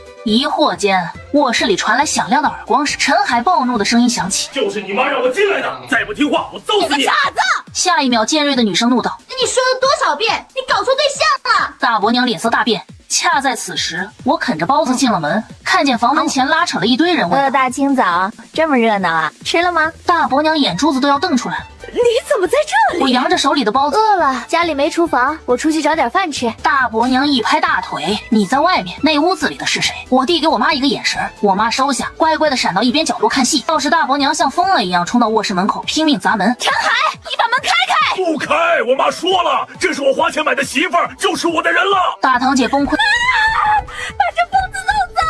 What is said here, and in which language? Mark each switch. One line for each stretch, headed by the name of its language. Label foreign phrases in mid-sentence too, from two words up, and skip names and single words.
Chinese: 疑惑間，臥室裡傳來響亮的耳光聲，陳海暴怒的聲音響起：“ 就是你媽讓我進來的，再不聽話，我揍死你！” 傻子！下一秒，尖銳的女聲怒道：“ 你說了多少遍？你搞錯對象了！” 大伯娘臉色大變。恰在此時，我啃着包子進了門，看見房門前拉扯了一堆人問：“ 大清早這麼熱鬧啊？ 吃了嗎？” 大伯娘眼珠子都要瞪出來了。你怎麼在這裡？我揚着手裡的包子。餓了，家裡沒廚房，我出去找點飯吃。大伯娘一拍大腿：“你在外面，那屋子裡的是誰？” 我遞給我媽一個眼神，我媽收下，乖乖的閃到一邊角落看戲。倒是大伯娘像瘋了一樣衝到臥室門口，拼命砸门。陈海，你把门开開！不開！我媽說了，這是我花錢買的媳婦兒，就是我的人了。大堂姐崩潰。把這瘋子弄走！